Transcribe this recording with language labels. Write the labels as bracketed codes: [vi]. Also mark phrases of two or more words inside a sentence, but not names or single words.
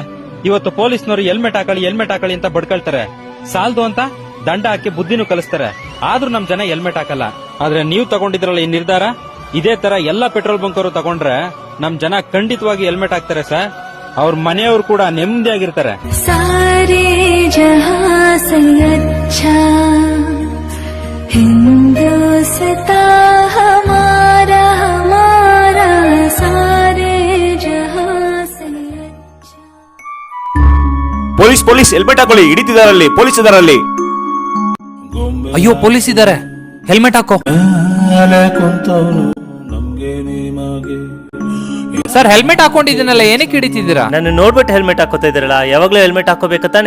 [kn] ಇವತ್ತು ಪೊಲೀಸ್ನವರು ಹೆಲ್ಮೆಟ್ ಹಾಕಳಿ ಅಂತ ಬಡ್ಕೊಳ್ತಾರೆ. ಸಾಲ್ದು ಅಂತ ದಂಡ ಹಾಕಿ ಬುದ್ಧಿನೂ ಕಲಿಸ್ತಾರೆ. ಆದ್ರೂ ನಮ್ ಜನ ಹೆಲ್ಮೆಟ್ ಹಾಕಲ್ಲ. ಆದ್ರೆ ನೀವು ತಗೊಂಡಿದ್ರಲ್ಲ ಈ ನಿರ್ಧಾರ, ಇದೇ ತರ ಎಲ್ಲಾ ಪೆಟ್ರೋಲ್ ಬಂಕ್ ಅವರು ತಗೊಂಡ್ರೆ ನಮ್ ಜನ ಖಂಡಿತವಾಗಿ ಹೆಲ್ಮೆಟ್ ಹಾಕ್ತಾರೆ ಸರ್. ಅವ್ರ ಮನೆಯವರು ಕೂಡ ನೆಮ್ಮದಿಯಾಗಿರ್ತಾರೆ. [hi] सारे जहां से अच्छा हिंदुस्तान हमारा हमारा सारे जहां से अच्छा. [kn] ಪೊಲೀಸ್ ಪೊಲೀಸ್ ಹೆಲ್ಮೆಟ್ ಹಾಕೊಳ್ಳಿ, ಹಿಡಿತಿದಾರಲ್ಲಿ, ಪೊಲೀಸ್ ಇದಾರಲ್ಲಿ. ಅಯ್ಯೋ ಪೊಲೀಸ್ ಇದಾರೆ, ಹೆಲ್ಮೆಟ್ ಹಾಕೋ. ಸರ್ ಹೆಲ್ಮೆಟ್ ಹಾಕೊಂಡಿದ್ದೀನಲ್ಲ, ಏನಕ್ಕೆ ಹಿಡಿತಿದ್ದೀರಾ? ನನ್ನ ನೋಡ್ಬಿಟ್ಟು ಹೆಲ್ಮೆಟ್ ಹಾಕೋತಾ ಇದ್ದೀರಲ್ಲ, ಯಾವಾಗ್ಲೂ ಹೆಲ್ಮೆಟ್ ಹಾಕೋಬೇಕು ತಾನೆ?